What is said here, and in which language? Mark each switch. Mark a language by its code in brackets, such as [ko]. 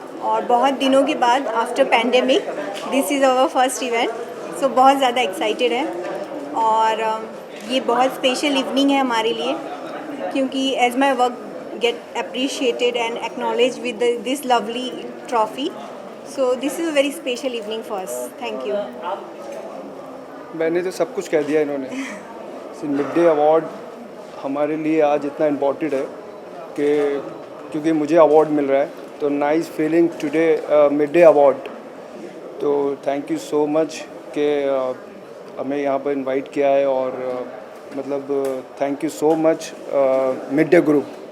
[hi] और बहुत दिनों के बाद [en] After pandemic this is our first event. [hi] सो बहुत ज़्यादा एक्साइटेड है. और ये बहुत स्पेशल इवनिंग है हमारे लिए क्योंकि [en] As my work get appreciated and acknowledged with this lovely trophy. So this is a very special evening for us. Thank you. [hi] मैंने तो सब कुछ कह दिया इन्होंने. मिड डे अवार्ड हमारे लिए आज इतना इम्पोर्टेंट है कि क्योंकि मुझे अवार्ड मिल रहा है, तो [en] nice feeling today [hi] mid day award. तो थैंक यू सो मच कि हमें यहाँ पर इनवाइट किया है, और मतलब thank you so much mid day group.